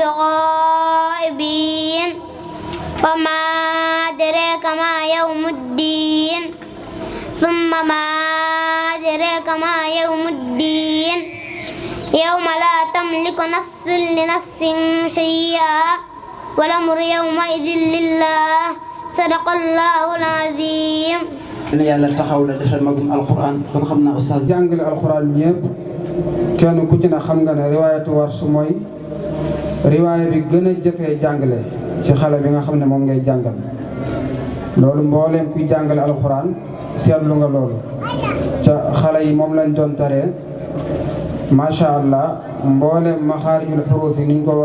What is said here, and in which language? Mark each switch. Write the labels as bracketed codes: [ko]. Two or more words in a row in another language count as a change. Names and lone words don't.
[ar] بغائبين وما أدراك ما يوم الدين ثم ما أدراك ما يوم الدين يوم لا تملك نفس لنفس شيئا والأمر يومئذ لله صدق الله العظيم. [wo] yàlla taxaw la defal magum alquran kon xam naa oustaz jàngale alquran ñëpp kenn ku ci ne xam nga ne [ar] رواية ورش [wo] mooy riwaaya bi gën a jëfee jàngale ci xale bi nga xam ne moom ngay jàngal loolu mbooleem kuy jàngale alquran seetlu nga loolu ca xale yi moom lañ doon taree [ar] ما شاء الله [wo] mbooleem [ar] مخارج الحروف [wo] yi niñ ko war